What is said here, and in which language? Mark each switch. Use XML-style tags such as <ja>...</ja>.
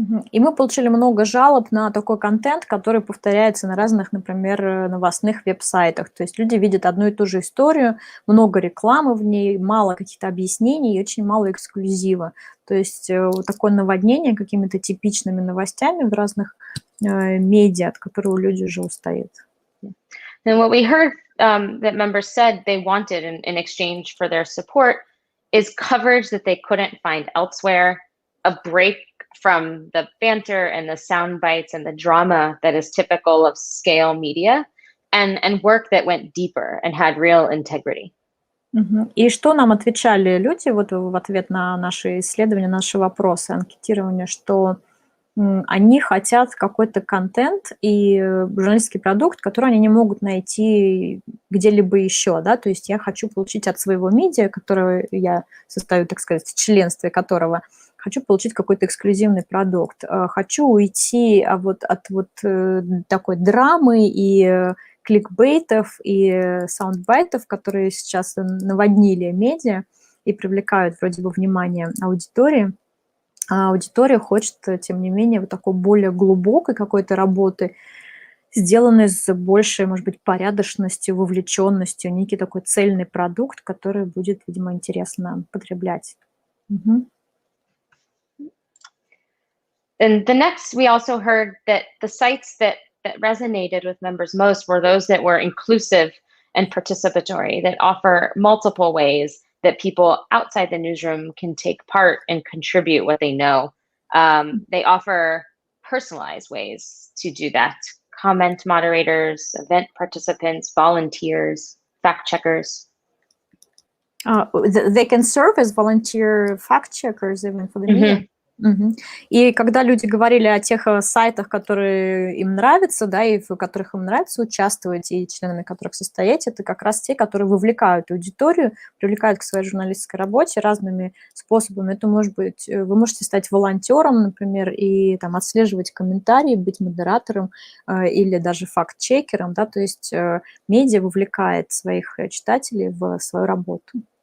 <ru>И мы получили много жалоб на такой контент, который повторяется на разных, например, новостных веб-сайтах. То есть люди видят одну и ту же историю, много рекламы в ней, мало каких-то объяснений и очень мало эксклюзива. То есть вот такое наводнение какими-то типичными новостями в разных медиа, от которого люди уже устают.</ru> <en>And what we heard that members said they wanted in exchange for their support is coverage that they couldn't find elsewhere, a break from the banter and the sound bites and the drama that is typical of scale media, and work that went deeper and had real integrity.</en> <ru>И что нам отвечали люди вот в ответ на наши исследования, наши вопросы, анкетирование, что они хотят какой-то контент и журналистский продукт, который они не могут найти где-либо еще, да, то есть я хочу получить от своего медиа, которое я состою, так сказать, в членстве которого, хочу получить какой-то эксклюзивный продукт, хочу уйти от такой драмы и кликбейтов и саундбайтов, которые сейчас наводнили медиа и привлекают вроде бы внимание аудитории. А аудитория хочет, тем не менее, вот такой более глубокой какой-то работы, сделанной с большей, может быть, порядочностью, вовлеченностью, некий такой цельный продукт, который будет, видимо, интересно потреблять. Мгм.</ru> <en>And the next, we also heard that the sites that resonated with members most were those that were inclusive and participatory, that offer multiple ways that people outside the newsroom can take part and contribute what they know. They offer personalized ways to do that. Comment moderators, event participants, volunteers, fact checkers. They can serve as volunteer fact checkers even for the media. Мгм.</en> <ru>И когда люди говорили о тех сайтах, которые им нравятся, да, и в которых им нравится участвовать, и членами которых состоять, это как раз те, которые вовлекают аудиторию, привлекают к своей журналистской работе разными способами. Это может быть, вы можете стать волонтером, например, и там отслеживать комментарии, быть модератором или даже факт-чекером, да, то есть медиа вовлекает своих читателей в свою работу.</ru>